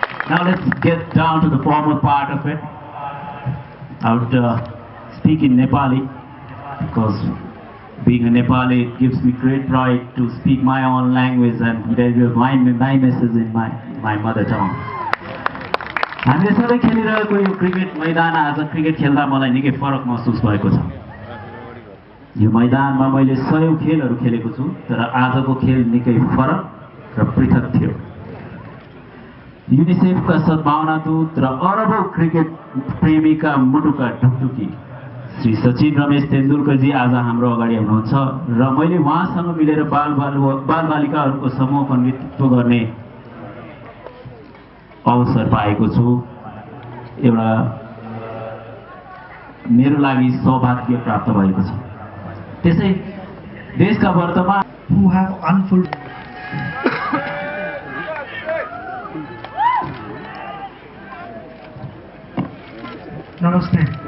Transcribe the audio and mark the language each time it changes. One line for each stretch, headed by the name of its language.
English: Now let's get down to the formal part of it. I would speak in Nepali because being a Nepali, it gives me great pride to speak my own language and deliver my message in my mother tongue.
Nepali: हामीले सबै खेलिरहेको यो cricket मैदान आज cricket खेल्दा मलाई निकै फरक महसुस भएको छ। यो मैदानमा मैले सयौं खेलहरू खेलेको छु, तर आजको खेल निकै फरक र पृथक थियो। युनिसेफका सद्भावनादूत र अरबौं क्रिकेट प्रेमीका मुटुका ढुकढुकी श्री सचिन रमेश तेन्दुलकरजी आज हाम्रो अगाडि हुनुहुन्छ र मैले उहाँसँग मिलेर बालबालिकाहरूको समूहको नेतृत्व गर्ने अवसर पाएको छु। एउटा मेरो लागि सौभाग्य प्राप्त भएको छ। त्यसै देशका वर्तमान
English: who have unfulfilled Namaste.